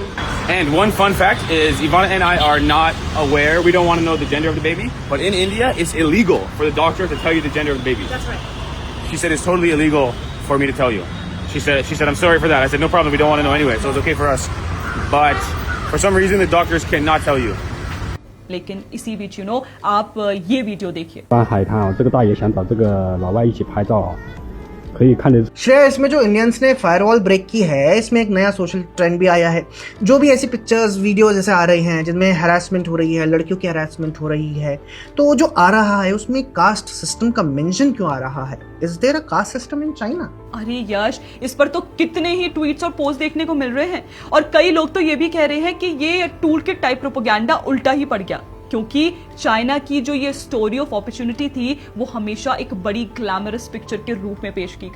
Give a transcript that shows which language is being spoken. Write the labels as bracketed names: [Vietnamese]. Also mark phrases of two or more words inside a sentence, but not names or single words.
[English] And one fun fact is Ivana and I are not aware. We don't want to know the gender of the baby. But in India, it's illegal for the doctor to tell you the gender of the baby. That's right. She said it's totally illegal for me to tell you. She said I'm sorry for that. I said no problem. We don't want to know anyway. So it's okay for us. But for some reason, the doctors cannot tell you. [Hindi] लेकिन इसी बीच [English] you know [Hindi] आप ये वीडियो देखिए। [Chinese] 搬海滩啊，这个大爷想找这个老外一起拍照，可以看得 [Hindi] श्रेया, इसमें जो इंडियंस ने फायरवॉल ब्रेक की है, इसमें एक नया [English] social trend [Hindi] भी आया है। जो भी ऐसी पिक्चर्स, वीडियोस जैसे आ रही हैं जिनमें हैरेसमेंट हो रही है, लड़कियों की हैरेसमेंट हो रही है, तो जो आ रहा है उसमें [English] caste system [Hindi] का मेंशन क्यों आ रहा है? [English] Is there a caste system in China? [Hindi] अरे यश, इस पर तो कितने ही ट्वीट्स और पोस्ट देखने को मिल रहे हैं और कई लोग तो ये भी कह रहे हैं कि ये [English] tool kit type propaganda [Hindi] उल्टा ही पड़ गया, क्योंकि चाइना की जो ये [English] story of opportunity [Hindi] थी वो हमेशा एक बड़ी [English] glamorous picture [Hindi] के रूप में पेश की गई।